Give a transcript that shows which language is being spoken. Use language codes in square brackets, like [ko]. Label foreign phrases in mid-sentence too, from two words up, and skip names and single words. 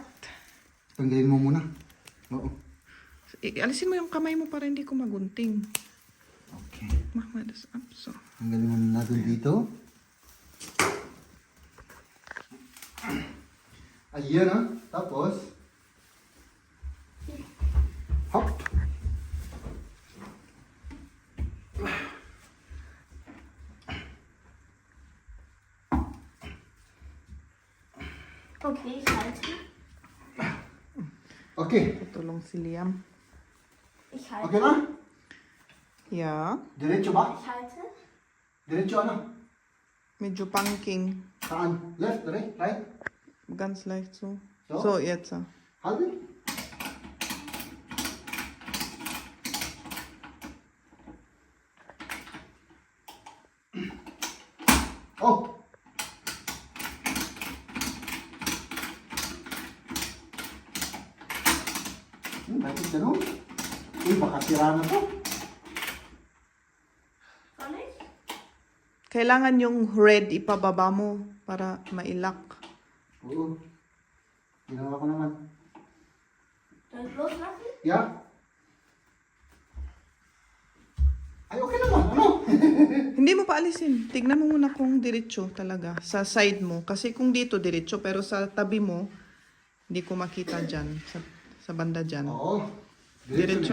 [tl] Tanggalin mo muna. Oo. Alisin mo yung kamay mo para hindi ko magunting. Okay. Mama, das up. So. Tanggalin muna natin dito. Ayan Tapos, hop. [de] Okay, ich halte. Okay. [tl] Tutulong si Liam. [de] Ich halte. [tl] Okay na? [en] Yeah. [tl] Diretso ba? [de] Ich halte. [tl] Diretso Medyo punking. Saan? [en] Left, right? [de] Ganz leicht so. So? So, jetzt. Halbe? Oh! [tl] Bakit ganun? Uy, baka sira na to. [de] Soll ich? [tl] Kailangan yung red ipababa mo para mailak. Oo. Ginawa ko naman. [de] Soll ich loslassen? [en] Yeah? [tl] Ay, okay naman. Ano? Hindi mo paalisin. Tignan mo muna kung diretso talaga sa side mo. Kasi kung dito diretso pero sa tabi mo, hindi ko makita dyan. Sa banda dyan. Oo. Diretso?